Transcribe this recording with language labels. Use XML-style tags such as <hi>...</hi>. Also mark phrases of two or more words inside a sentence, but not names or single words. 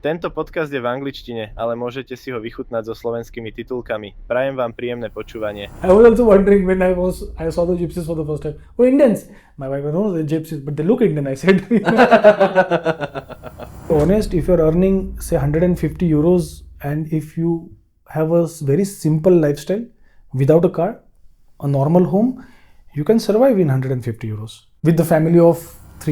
<sk>Tento podcast je v angličtine, ale môžete si ho vychutnať so slovenskými titulkami. Prajem vám príjemné počúvanie.</sk> <en>I was also wondering when I saw the gypsies for the first time. Oh, Indians! My wife knows the gypsies, but they look Indian, I said. Honest, if you're earning, say, 150 euros and if you have a very simple lifestyle without a car, a normal home, you can survive in 150 euros with the family of 3.</en>